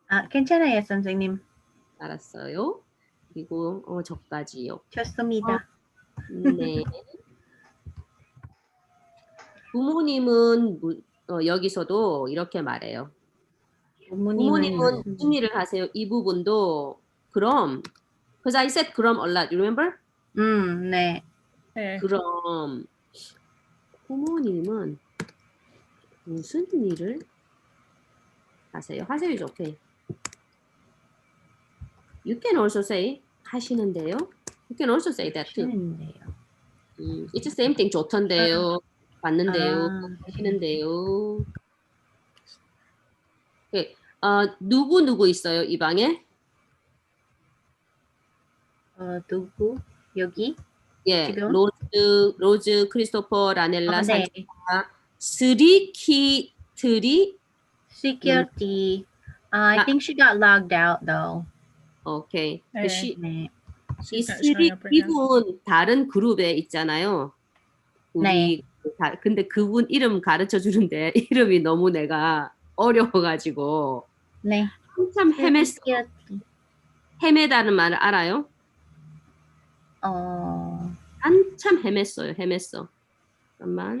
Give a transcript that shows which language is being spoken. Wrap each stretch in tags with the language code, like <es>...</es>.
<ko>괜찮아요, 선생님. 알았어요. 그리고 저까지요. 좋습니다. 네. 부모님은 여기서도 이렇게 말해요. 부모님은 무슨 일을 하세요? 이 부분도 그럼,</ko> <en>because I said 그럼 a lot, you remember?</en> <ko>네. 그럼 부모님은 무슨 일을 하세요? 하세요</ko> <en>is okay. You can also say</en> <ko>하시는데요.</ko> <en>You can also say that too.</en> <ko>하시는데요.</ko> <en>It's the same thing.</en> <ko>좋던데요. 봤는데요. 아. 하시는데요. 오케이. 누구 있어요, 이 방에? 누구? 여기? 예, 지금? 로즈, 크리스토퍼, 라넬라, 네. 산티아, 스리키트리.</ko> <en>Security. I think she got logged out though.</en> <ko>오케이. 네. 네. 이</ko> <en>She's not showing up right now.</en> <ko>이분 다른 그룹에 있잖아요. 우리 근데 그분 이름 가르쳐 주는데 이름이 너무 내가 어려워가지고 네. 한참 헤맸어.</ko> <en>Security.</en> <ko>헤매다는 말을 알아요? 한참 헤맸어. 잠깐만.</ko>